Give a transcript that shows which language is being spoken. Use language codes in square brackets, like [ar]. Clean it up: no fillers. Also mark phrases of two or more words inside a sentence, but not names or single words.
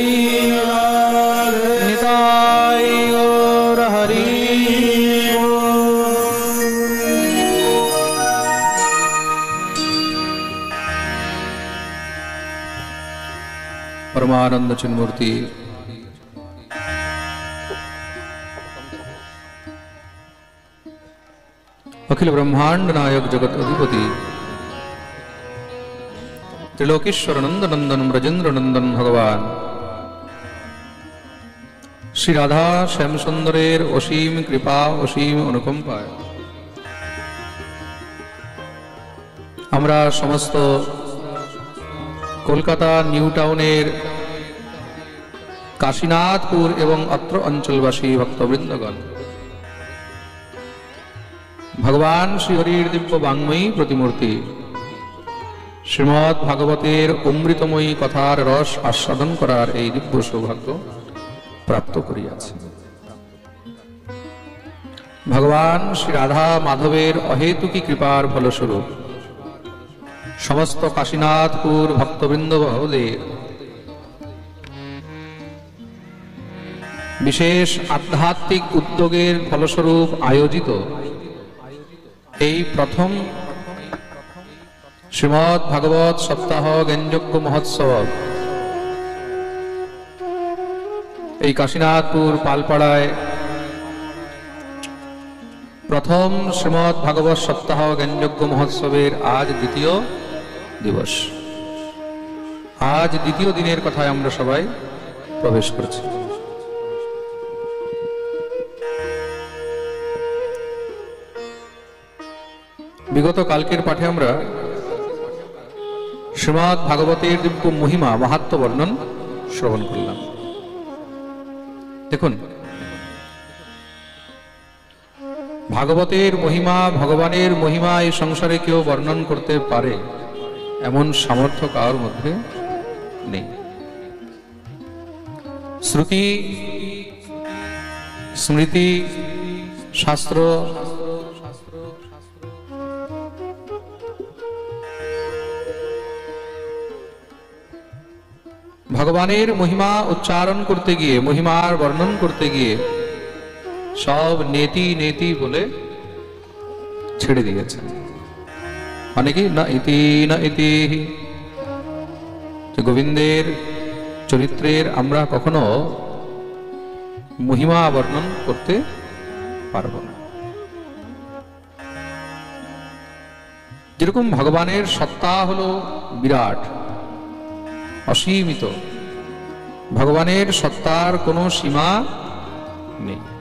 [bn] নিতাই গৌর হরি পরমানন্দ চিন্মূর্তি অখিল ব্রহ্মাণ্ড নায়ক জগত অধিপতি ত্রিলোকেশ্বর নন্দ নন্দন ব্রজেন্দ্র নন্দন ভগবান শ্রী রাধা শ্যাম সুন্দরের অসীম কৃপা অসীম অনুকম্পায় আমরা সমস্ত কলকাতা নিউ টাউনের কাশীনাথপুর এবং অত্র অঞ্চলবাসী ভক্তবৃন্দগণ ভগবান শ্রী হরির দিব্য বাঙ্ময়ী প্রতিমূর্তি শ্রীমদ্ ভাগবতের অমৃতময়ী কথার রস আস্বাদন করার এই দিব্য সৌভাগ্য প্রাপ্ত করিয়াছি। ভগবান শ্রী রাধা মাধবের অহৈতুকী কৃপার ফলস্বরূপ সমস্ত কাশীনাথপুর ভক্তবৃন্দ মহোদয় বিশেষ আধ্যাত্মিক উদ্যোগের ফলস্বরূপ আয়োজিত এই প্রথম শ্রীমদ্ ভাগবত সপ্তাহ জ্ঞানযজ্ঞ মহোৎসব এই কাশীনাথপুর পালপাড়ায় প্রথম শ্রীমদ্ ভাগবত সপ্তাহ জ্ঞানযজ্ঞ মহোৎসবের আজ দ্বিতীয় দিবস। আজ দ্বিতীয় দিনের কথায় আমরা সবাই প্রবেশ করছি। বিগত কালকের পাঠে আমরা শ্রীমদ্ ভাগবতের দিব্য মহিমা মাহাত্ম্য বর্ণন শ্রবণ করলাম। দেখুন ভাগবতের মহিমা ভগবানের মহিমা এই সংসারে কেউ বর্ণন করতে পারে এমন সামর্থ্য কার মধ্যে নেই। শ্রুতি স্মৃতি শাস্ত্র ভগবানের মহিমা উচ্চারণ করতে গিয়ে মহিমার বর্ণন করতে গিয়ে সব নেতি নেতি বলে ছেড়ে দিয়েছেন। মানে কি না ইতি না ইতি গোবিন্দের চরিত্রের আমরা কখনো মহিমা বর্ণন করতে পারবো না। যেরকম ভগবানের সত্তা হলো বিরাট অসীমিত, ভগবানের সত্তার কোনো সীমা নেই।